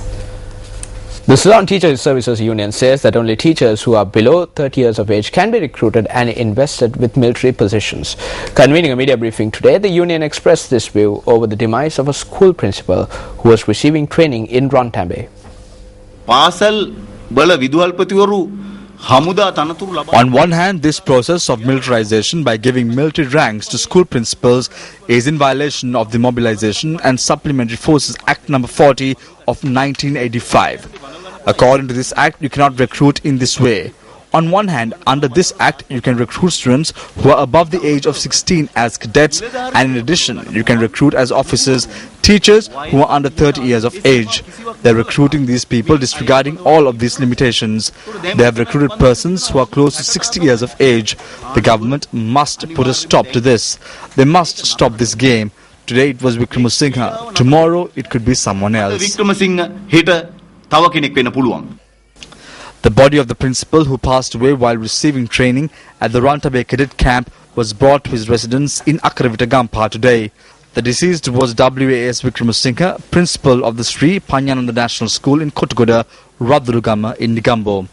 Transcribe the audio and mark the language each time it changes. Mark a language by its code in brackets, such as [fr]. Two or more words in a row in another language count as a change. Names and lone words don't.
[en] The Ceylon Teachers Services Union says that only teachers who are below 30 years of age can be recruited and invested with military positions. Convening a media briefing today, the union expressed this view over the demise of a school principal who was receiving training in Rantambe. [si] Pasal බල විදුහල්පතිවරු හමුදා තනතුරු ලබා [en] On one hand, this process of militarization by giving military ranks to school principals is in violation of the Mobilization and Supplementary Forces Act number 40 of 1985. According to this act, you cannot recruit in this way. On one hand, under this act, you can recruit students who are above the age of 16 as cadets, and in addition, you can recruit as officers, teachers who are under 30 years of age. They are recruiting these people disregarding all of these limitations. They have recruited persons who are close to 60 years of age. The government must put a stop to this. They must stop this game. Today it was Wickramasinghe. Tomorrow it could be someone else. [si] වික්‍රමසිංහ හෙට තව කෙනෙක් වෙන්න පුළුවන්. [en] The body of the principal who passed away while receiving training at the Rantabay Cadet Camp was brought to his residence in Akaravita Gampa today. The deceased was WAS Wickramasinghe, principal of the Sri Panyananda National School in Kottagoda, Radurugama in Negombo.